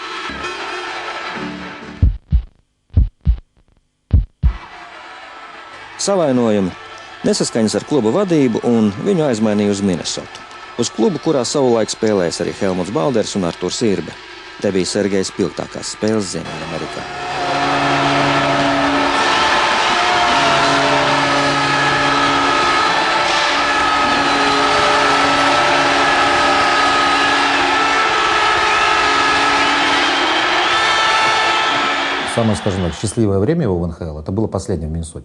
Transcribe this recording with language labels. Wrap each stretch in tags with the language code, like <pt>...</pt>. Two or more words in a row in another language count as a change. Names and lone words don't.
<lv>Savainojumi, nesaskaņas ar kluba vadību un viņu aizmainīja uz Minnesotu. Uz klubu, kurā savulaik spēlējis arī Helmuts Balders un Arturs Irbe. Te bija Sergejs spilgtākās spēles Ziemeļamerikā.</lv> <ru>Самое, скажем так, счастливое время его в НХЛ, это было последнее в Миннесоте.</ru>